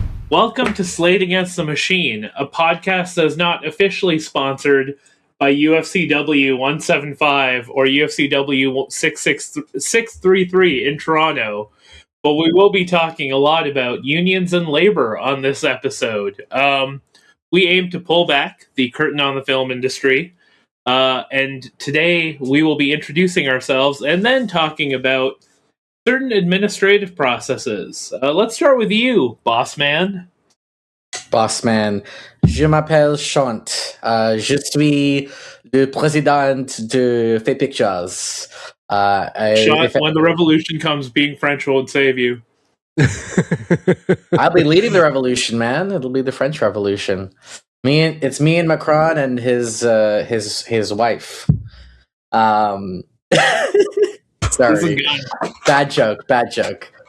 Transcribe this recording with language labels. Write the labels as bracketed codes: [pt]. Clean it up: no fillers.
[en] Welcome to Slate Against the Machine, a podcast that is not officially sponsored by UFCW 175 or UFCW 633 in Toronto, but we will be talking a lot about unions and labor on this episode. We aim to pull back the curtain on the film industry, and today we will be introducing ourselves and then talking about certain administrative processes. Let's start with you, boss man. Boss man, [fr] je m'appelle Shant. Je suis le président de Fae Pictures. [en] Shant, when the revolution comes, being French won't save you. I'll be leading the revolution, man. It'll be the French Revolution. It's me and Macron and his wife. Sorry, bad joke.